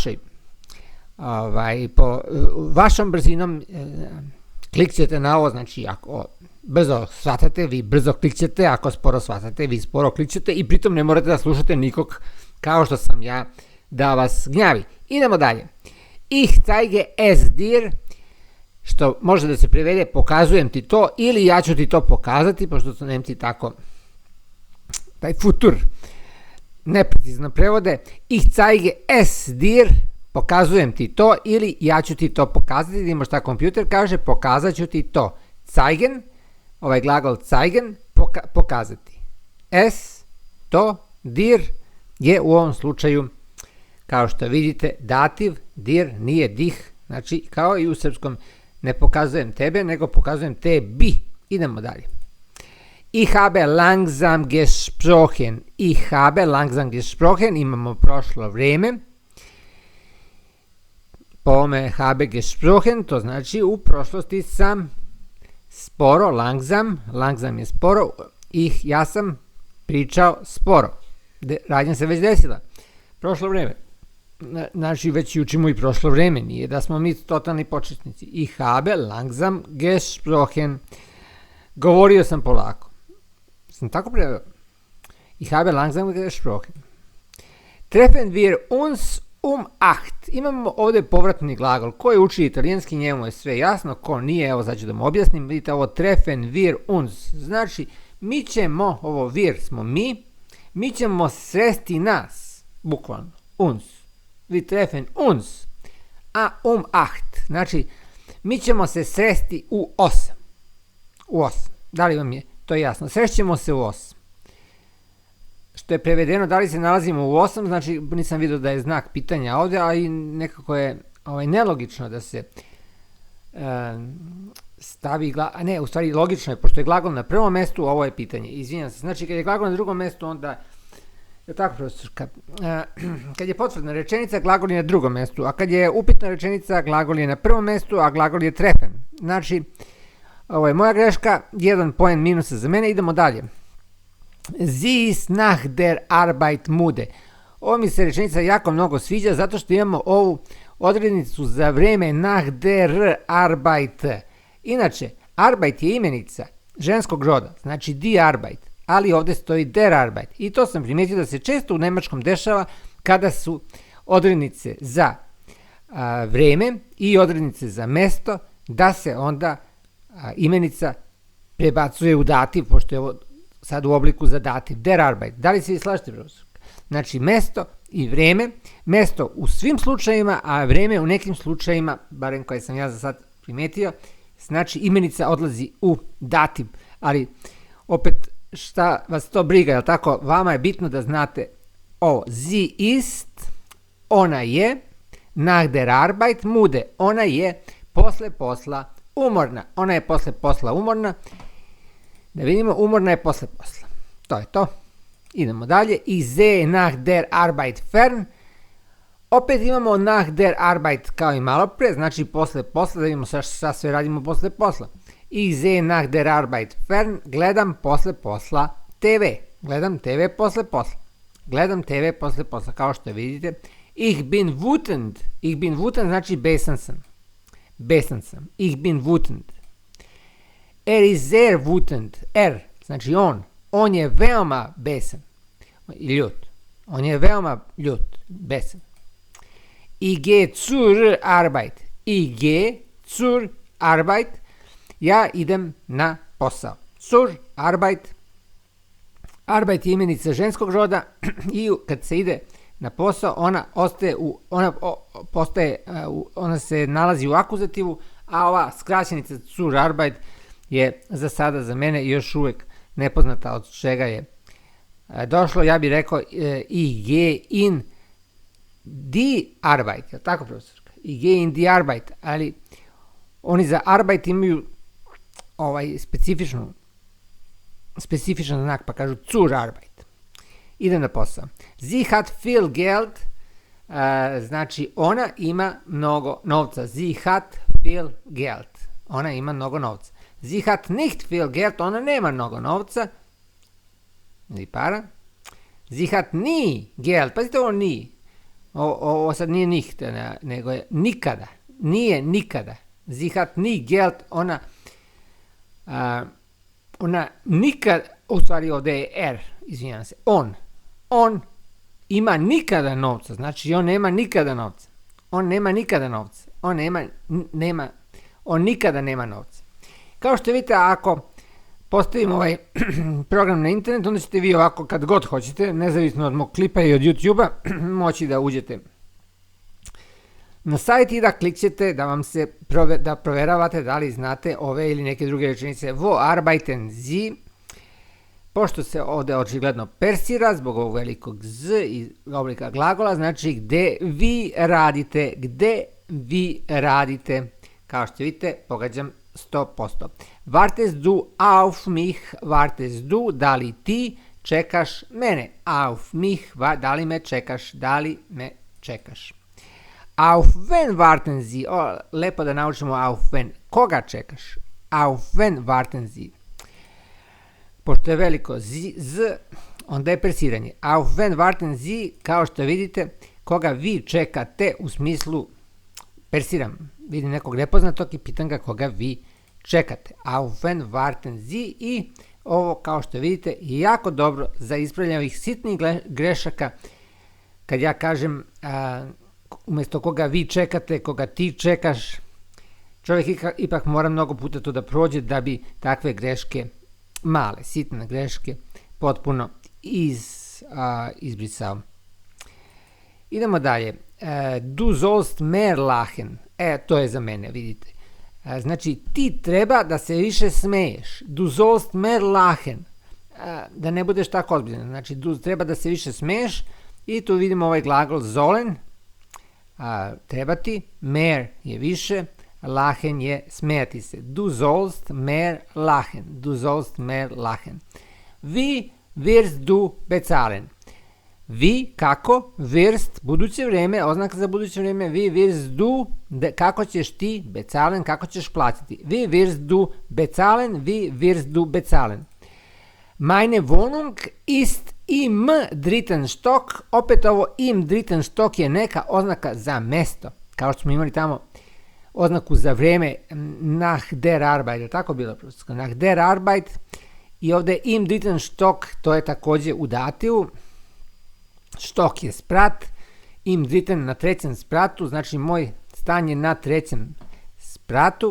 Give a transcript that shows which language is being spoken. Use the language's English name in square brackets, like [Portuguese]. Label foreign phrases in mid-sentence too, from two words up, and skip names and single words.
[Serbian] vašom brzinom klikćete na ovo, znači ako brzo shvatate, vi brzo klikćete, ako sporo shvatate, vi sporo klikćete i pritom ne morate da slušate nikog kao što sam ja da vas gnjavi. Idemo dalje. [German] Ich zeige es dir, [Serbian] što može da se prevede pokazujem ti to ili ja ću ti to pokazati, pošto su Nemci tako taj futur neprecizno prevode. [German] Ich zeige es dir, [Serbian] pokazujem ti to ili ja ću ti to pokazati. Vidimo šta kompjuter kaže, pokazat ću ti to. Zeigen, ovaj glagol zeigen, pokazati. Es, to, dir je u ovom slučaju, kao što vidite, dativ, dir nije dih, znači kao i u srpskom ne pokazujem tebe, nego pokazujem tebi. Idemo dalje. [German] Ich habe langsam gesprochen. Ich habe langsam gesprochen, [Serbian] imamo prošlo vreme. Po ome [German] habe gesprochen, [Serbian] to znači u prošlosti sam sporo, langsam je sporo, ja sam pričao sporo. Radnja se već desila. Prošlo vreme. Znači već učimo i prošlo vreme, nije da smo mi totalni početnici. [German] Ich habe langsam gesprochen. [Serbian] Govorio sam polako. Sam tako preveo. [German] Ich habe langsam gesprochen. Treffen wir uns um 8. [Serbian] Imamo ovdje povratni glagol. Ko je uči italijanski, njemu je sve jasno. Ko nije, evo sad ću da mu objasnim. Vidite ovo [German] treffen wir uns. [Serbian] Znači, mi ćemo, ovo wir smo mi ćemo sresti nas. Bukvalno. [German] Uns. Vi treffen uns. [Serbian] A um 8. Znači, mi ćemo se sresti u 8. U 8. Da li vam je to jasno? Srešćemo se u 8. Što je prevedeno, da li se nalazimo u 8, znači nisam vidio da je znak pitanja ovdje, a i nekako je nelogično da se stavi, ne, u stvari logično je, pošto je glagol na prvom mestu, ovo je pitanje, izvinjam se, znači kad je glagol na drugom mestu, onda, je tako profesorka, kad je potvrdna rečenica, glagol je na drugom mestu, a kad je upitna rečenica, glagol je na prvom mestu, a glagol je treffen. Znači, ovo je moja greška, 1 poen minusa za mene, idemo dalje. [German] Sie ist nach der Arbeit müde. [Serbian] Ovo mi se rečenica jako mnogo sviđa zato što imamo ovu odrednicu za vreme [German] nach der Arbeit. [Serbian] Inače, Arbeit je imenica ženskog roda, znači [German] die Arbeit, [Serbian] ali ovde stoji [German] der Arbeit. [Serbian] I to sam primetio da se često u nemačkom dešava kada su odrednice za vreme i odrednice za mesto, da se onda imenica prebacuje u dativ, pošto je ovo sad u obliku za dativ. [German] Der Arbeit. [Serbian] Da li se vi slažete, profesor? Znači, mesto i vreme. Mesto u svim slučajima, a vreme u nekim slučajima, barem koje sam ja za sad primetio, znači imenica odlazi u dativ. Ali, opet, šta vas to briga, jel tako? Vama je bitno da znate ovo. [German] Sie ist, [Serbian] ona je, [German] nach der Arbeit müde, [Serbian] ona je posle posla umorna. Ona je posle posla umorna. Da vidimo, umorna je posle posla. To je to. Idemo dalje. [German] Ich sehe nach der Arbeit fern. [Serbian] Opet imamo [German] nach der Arbeit [Serbian] kao i malo pre, znači posle posla, da vidimo šta sve radimo posle posla. [German] Ich sehe nach der Arbeit fern. [Serbian] Gledam posle posla TV. Gledam TV posle posla. Gledam TV posle posla, kao što vidite. [German] Ich bin wütend. Ich bin wütend [Serbian] znači besan sam. Besan sam. [German] Ich bin wütend. Er ist sehr wütend. [Serbian] Er, znači on. On je veoma besan. I ljut. On je veoma ljut. Besan. [German] Ich gehe zur Arbeit. Ich gehe zur Arbeit. [Serbian] Ja idem na posao. [German] Zur Arbeit. [Serbian] Arbeit je imenica ženskog roda i kad se ide na posao, ona se nalazi u akuzativu, a ova skraćenica [German] zur Arbeit [Serbian] je za sada za mene još uvek nepoznata od čega je došlo. Ja bih rekao [German] ich gehe in die Arbeit, [Serbian] je li tako, profesorka? [German] Ich gehe in die Arbeit, [Serbian] ali oni za Arbeit imaju specifičan znak, pa kažu [German] zur Arbeit. [Serbian] Idem na posao. [German] Sie hat viel Geld, [Serbian] znači ona ima mnogo novca. [German] Sie hat viel Geld. [Serbian] Ona ima mnogo novca. [German] Sie hat nicht viel Geld, [Serbian] ona nema mnogo novca. Ni para. [German] Sie hat nie Geld. [Serbian] Pazite ovo nie. Ovo sad nije nicht, nego je nikada. Nije nikada. [German] Sie hat nie Geld, [Serbian] ona nikad, u stvari ovde je er, izvinjam se, on ima nikada novca, znači on nema nikada novca. On nema nikada novca. On nikada nema novca. Kao što vidite, ako postavim ovaj program na internet, onda ćete vi ovako kad god hoćete, nezavisno od mog klipa i od YouTube-a, moći da uđete na sajt i da klikćete da proveravate da li znate ove ili neke druge rečenice. [German] Wo arbeiten Sie? [Serbian] Pošto se ovde očigledno persira zbog ovog velikog z i oblika glagola, znači gde vi radite, kao što vidite, pogađam 100%. [German] Wartest du auf mich, wartest du, [Serbian] da li ti čekaš mene? [German] Auf mich, [Serbian] da li me čekaš? [German] Auf wen warten Sie? [Serbian] Lepo da naučimo [German] auf wen. [Serbian] Koga čekaš? [German] Auf wen warten Sie? [Serbian] Pošto je veliko z, onda je persiranje. [German] Auf wen warten Sie, [Serbian] kao što vidite, koga vi čekate u smislu persiram. Vidim nekog nepoznatog i pitam ga koga vi čekate. [German] Auf wen warten Sie [Serbian] i ovo, kao što vidite, je jako dobro za ispravljanje ovih sitnih grešaka. Kad ja kažem umjesto koga vi čekate, koga ti čekaš, čovjek ipak mora mnogo puta to da prođe da bi takve greške, male, sitne greške, potpuno izbrisao. Idemo dalje. [German] Du sollst mehr lachen. [Serbian] To je za mene, vidite. Znači, ti treba da se više smeješ. [German] Du sollst mehr lachen. [Serbian] Da ne budeš tako ozbiljan. Znači, treba da se više smeješ i tu vidimo ovaj glagol sollen. Trebati, mehr je više, lachen je smejati se. [German] Du sollst mehr lachen. Du sollst mehr lachen. Wie wirst du bezahlen? [Serbian] Vi, kako, wirst, buduće vreme, oznaka za buduće vreme, [German] wie wirst du, [Serbian] kako ćeš ti, bezahlen, kako ćeš platiti. [German] Wie wirst du bezahlen, wie wirst du bezahlen. Meine Wohnung ist im dritten Stock. [Serbian] Opet ovo [German] im dritten Stock [Serbian] je neka oznaka za mesto. Kao što smo imali tamo oznaku za vreme [German] nach der Arbeit. [Serbian] Je tako bilo? [German] Nach der Arbeit. [Serbian] I ovde [German] im dritten Stock, [Serbian] to je takođe u dativu. Stock je sprat, [German] im dritten [Serbian] na trećem spratu, znači moj stan je na trećem spratu.